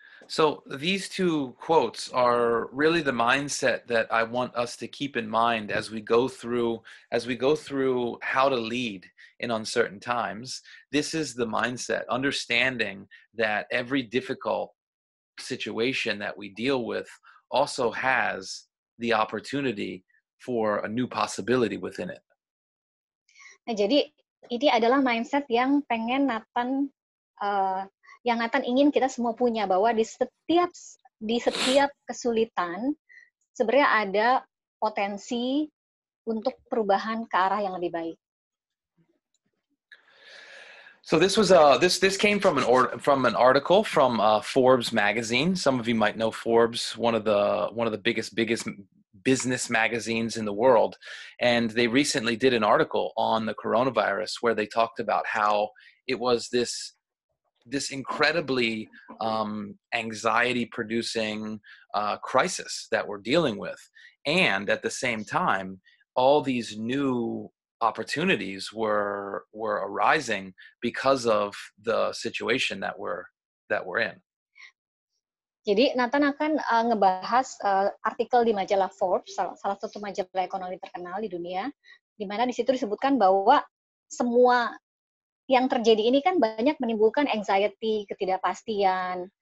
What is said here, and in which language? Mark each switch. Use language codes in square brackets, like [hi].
[en] So these two quotes are really the mindset that I want us to keep in mind as we go through how to lead in uncertain times. This is the mindset, understanding that every difficult situation that we deal with also has the opportunity for a new possibility within it. [id] Nah, jadi ini adalah mindset yang pengen Nathan yang Nathan ingin kita semua punya, bahwa di setiap kesulitan sebenarnya ada potensi untuk perubahan ke arah yang lebih baik. [en] So this was this came from an article from Forbes magazine. Some of you might know Forbes, one of the biggest business magazines in the world, and they recently did an article on the coronavirus where they talked about how it was this incredibly anxiety-producing crisis that we're dealing with, and at the same time, all these new opportunities were arising because of the situation that we're in. [id] Jadi Nathan akan ngebahas artikel di majalah Forbes, salah satu majalah ekonomi terkenal di dunia, di mana di situ disebutkan bahwa semua yang terjadi ini kan banyak menimbulkan anxiety, ketidakpastian.